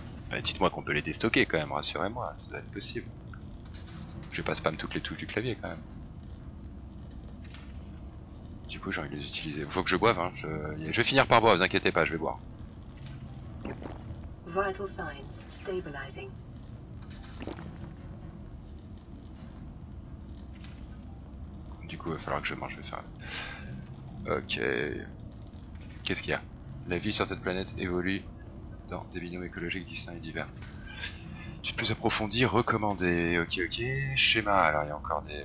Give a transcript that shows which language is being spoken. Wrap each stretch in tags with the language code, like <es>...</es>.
<fr>Bah, dites-moi qu'on peut les déstocker quand même, rassurez-moi, ça doit être possible. Je vais pas spam toutes les touches du clavier quand même. Du coup j'ai envie de les utiliser. Faut que je boive, hein. Je vais finir par boire, vous inquiétez pas, je vais boire.</fr> <en>Vital signs stabilizing.</en> <fr>Du coup il va falloir que je mange, je vais faire... Ok... Qu'est-ce qu'il y a? La vie sur cette planète évolue dans des binômes écologiques distincts et divers. Étude plus approfondie, recommandé. Ok, ok. Schéma, alors il y a encore des...</fr>